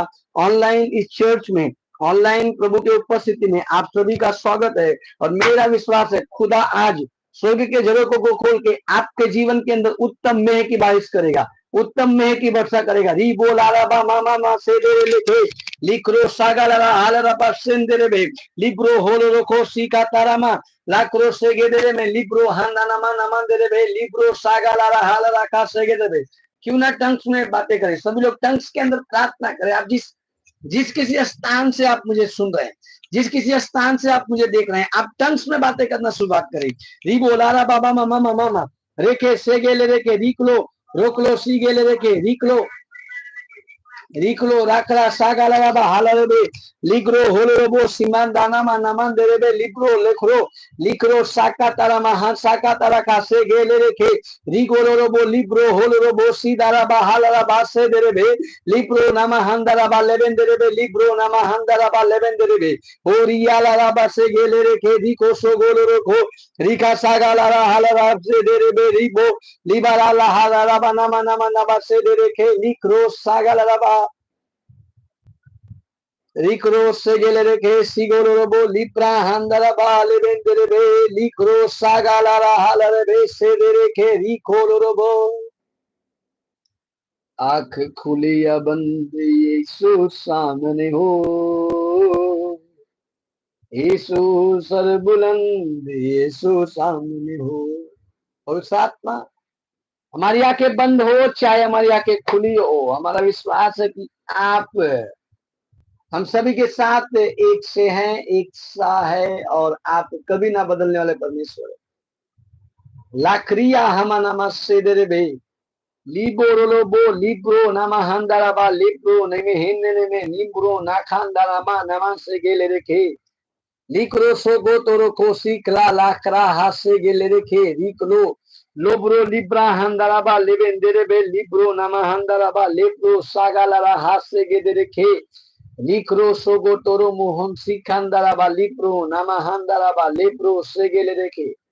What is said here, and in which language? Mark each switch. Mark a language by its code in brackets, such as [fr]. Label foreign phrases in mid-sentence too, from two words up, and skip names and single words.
[hi] ऑनलाइन इस चर्च में, ऑनलाइन प्रभु के उपस्थिति में आप सभी का स्वागत है। और मेरा विश्वास है खुदा आज स्वर्ग के झरोखों को खोल के आपके जीवन के अंदर उत्तम मेह की बारिश करेगा, उत्तम मेह की वर्षा करेगा। री बोला राबा मामा मा से दे लिखे लिखरो सागाला हालराबा सेंदरे बे लिब्रो होलो को सीका तारामा लाक्रो से गेदरे में लिब्रो हानानामा नमन दे बे लिब्रो सागाला हालरा का से गेदरे। क्यों ना टंग्स में बातें करें, सभी लोग टंग्स के अंदर प्रार्थना करें। आप जिस किसी स्थान से आप मुझे सुन रहे हैं, जिस किसी स्थान से आप मुझे देख रहे हैं, आप टंग्स में बातें करना शुरुआत करें। री बोलारा बाबा मामा मामा रेखे से गेले रेखे रिकलो रोकलो सी गेले रेखे रिकलो रिकलो राकरा सागाला बा हालरे लिग्रो होलोबो सीमान दाना मा नमन देरे लिग्रो लेखरो लिक्रो साका तारा मा हां साका तारा का से गेले रेखे रिगोलोबो लिब्रो होलोबो सीदारा बा हालरा बा से देरे बे लिब्रो नामा हंदारा बा लेबन देरे बे लिब्रो नामा हंदारा बा लेबन देरे बे ओरियाला रा बा से गेले रेखे रिको सो गोलोरो को रिका सागाला रा हालरा से देरे बे रिबो लिबारा ला हालरा बा नामा नामा नामा से देरे के लिक्रो सागाला रा बा रिक्रो से गेले रेखे सिगोलोबो लिप्रा हंदरा बाले बेंदरे बे लिक्रो सागालारा हालरे बे से रेखे रिकोलोबो। आंख खुली या बंद यीशु सामने हो, यीशु सर बुलंद यीशु सामने हो। और आत्मा हमारी आंखें बंद हो चाहे हमारी आंखें खुली हो, हमारा विश्वास है कि आप हम सभी के साथ एक से हैं, एक सा है और आप कभी ना बदलने वाले परमेश्वर है। लाक्रिया हमा नामा से दे बे लिबोरोलोबो लिब्रो नामा हंदाराबा लिब्रो नेमे हिन्ने नेमे लिब्रो नाखांदारामा नामा से गेले रेखे लिक्रो सो गो तोरो को सीकला लाकरा हाथ से गेले रेखे रिकलो लोब्रो लिब्रा हंदाराबा लेबेंदेरेबे लिब्रो नामा हंदाराबा लेब्रो सागालारा हासे गेदेरेखे लिक्रो सोगो तोरो मोहन सिखांदाराबा लिब्रो नामा हंदाराबा लेब्रो सेगेलेरेखे